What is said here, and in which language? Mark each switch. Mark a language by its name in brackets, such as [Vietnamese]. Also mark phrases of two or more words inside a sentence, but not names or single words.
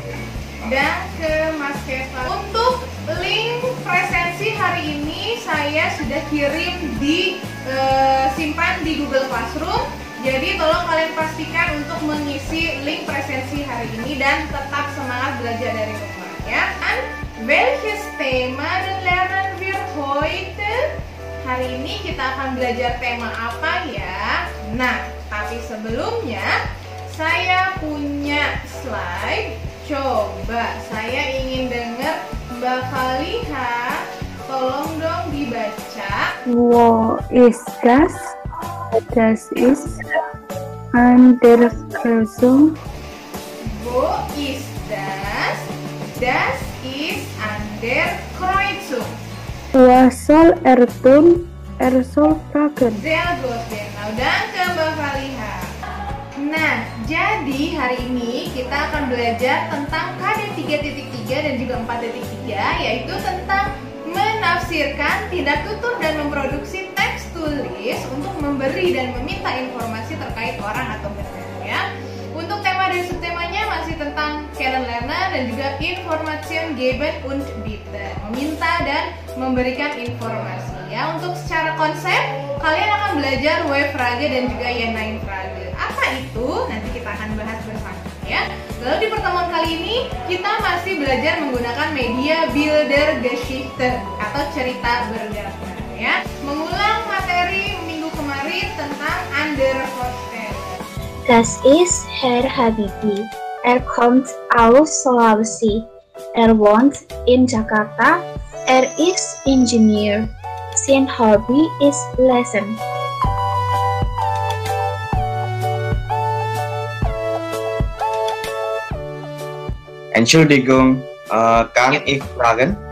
[Indonesian] Dan ke Mas Kevin, untuk link presensi hari ini saya sudah kirim simpan di Google Classroom. Jadi tolong kalian pastikan untuk mengisi link presensi hari ini dan tetap semangat belajar dari rumah ya. [German] Dan welches Thema lernen wir heute? [Indonesian] Hari ini kita akan belajar tema apa ya? Nah, tapi sebelumnya saya punya slide. Coba saya ingin dengar Mbak Faliha, tolong dong dibaca. [German] Wo ist das? Das ist an der Kreuzung. Wo ist das? Das ist an der Kreuzung. Was soll er tun? Er soll fragen. Sehr gut, genau. [Indonesian] Dan ke Mbak Faliha. Nah, jadi hari ini kita akan belajar tentang KD 3.3 dan juga 4.3, yaitu tentang menafsirkan, tindak tutur, dan memproduksi teks tulis untuk memberi dan meminta informasi terkait orang atau benda ya. Untuk tema dan subtemanya masih tentang Kennenlernen dan juga [German] Information geben und bieten, [Indonesian] meminta dan memberikan informasi ya. Untuk secara konsep, kalian akan belajar W-Frage dan juga Ja-Nein-Frage. Apa itu? Nanti kita akan bahas bersama ya. Lalu di pertemuan kali ini kita masih belajar menggunakan media Bildergeschichte atau cerita bergambar ya. Mengulang materi minggu kemarin tentang Undervorstellen. [German] Das ist Herr Habibi. Er kommt aus Sulawesi. Er wohnt in Jakarta. Er ist Ingenieur. Sein Hobby ist Lesen. Entschuldigung, kann ich fragen?